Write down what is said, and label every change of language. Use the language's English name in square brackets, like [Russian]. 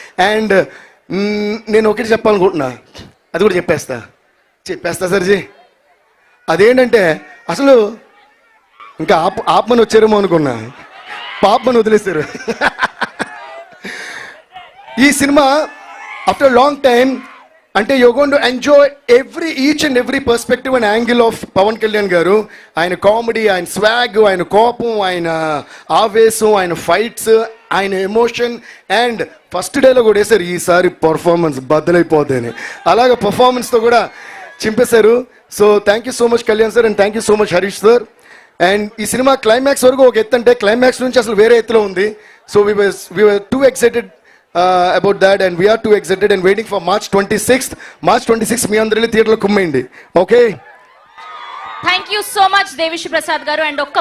[Telugu] And నేను ఒకటి చెప్పాలనుకుంటున్నా, అది కూడా చెప్పేస్తా సర్జీ. అదేంటంటే అసలు ఇంకా ఆపమని వచ్చారేమో అనుకున్నా, పాపమని వదిలేశారు. ఈ సినిమా ఆఫ్టర్ లాంగ్ టైం [English] అంటే you're going to enjoy each and every perspective and angle of Pawan Kalyan గారు. [Telugu] ఆయన కామెడీ, ఆయన స్వాగ్, ఆయన కోపం, ఆయన ఆవేశం, ఆయన ఫైట్స్, ఆయన ఎమోషన్, అండ్ ఫస్ట్ డేలో కూడా వేశారు ఈసారి పర్ఫార్మెన్స్ బద్దలైపోతేనే, అలాగ పర్ఫార్మెన్స్తో కూడా చింపేశారు. So thank you so much Kalyan sir, and thank you so much Harish sir. And ఈ సినిమా క్లైమాక్స్ వరకు ఒక ఎత్తు అంటే క్లైమాక్స్ నుంచి అసలు వేరే ఎత్తులో ఉంది. [English] so we were too excited about that, and we are too excited and waiting for March 26th [Telugu] మీ అందరిలో థియేటర్లో కుమ్మేయండి. [English] Okay, thank you so much Devi Sri Prasad గారు. And ఒక్క